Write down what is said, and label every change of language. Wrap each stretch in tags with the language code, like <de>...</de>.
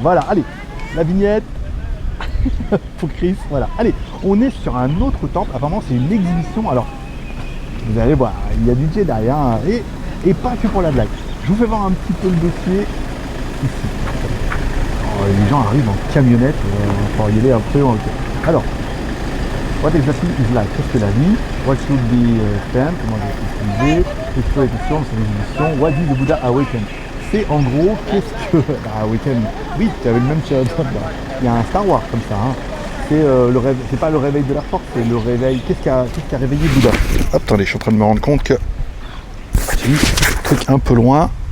<fr>Voilà, allez, la vignette. Pour Chris, voilà. Allez, on est sur un autre temple. Apparemment, c'est une exhibition. Alors, vous allez voir, il y a du Jedi derrière hein, et pas que pour la blague. Je vous fais voir un petit peu le dossier ici. Alors, les gens arrivent en camionnette, pour y aller absolument. Alors,</fr> <en>what exactly is life?</en> <fr>Qu'est-ce que la vie?</fr> <en>What should be spent?</en> <fr>Comment l'utiliser? L'exploitation de son exhibition.</fr> <en>What did the Buddha awaken?</en> <fr>C'est en gros, qu'est-ce que... awaken, oui, tu avais le même chat. Il y a un Star Wars comme ça. Hein. C'est le réveil, c'est pas le réveil de la force, c'est le réveil. Qu'est-ce qui a réveillé Bouddha? Hop, attendez, je suis en train de me rendre compte que j'ai mis le truc un peu loin.</fr>